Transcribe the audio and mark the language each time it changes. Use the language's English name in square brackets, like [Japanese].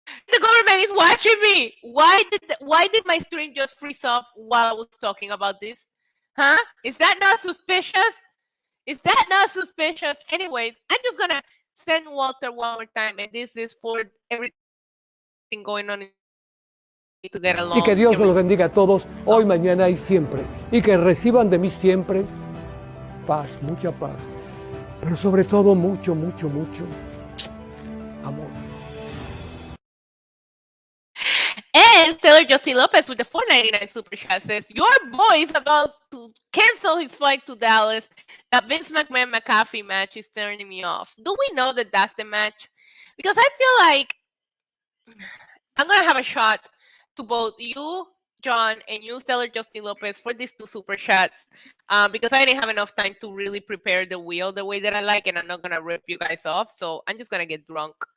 [English] The government is watching me. Why did my stream just freeze up while I was talking about this? Huh? Is that not suspicious? Is that not suspicious? Anyways, I'm just gonna send Walter one more time, and this is for everything going on to get along. [Spanish] Y que Dios los bendiga a todos, hoy, mañana y siempre. Y que reciban de mí siempre paz, mucha paz. Pero sobre todo mucho, mucho, mucho amor. [English] And Taylor Justin Lopez with the $4.99 super chat says, your boy is about to cancel his flight to Dallas. That Vince McMahon McAfee match is turning me off. Do we know that that's the match? Because I feel like I'm going to have a shot to both you, John, and you, Taylor Justin Lopez, for these two super chats, because I didn't have enough time to really prepare the wheel the way that I like, and I'm not going to rip you guys off, so I'm just going to get drunk.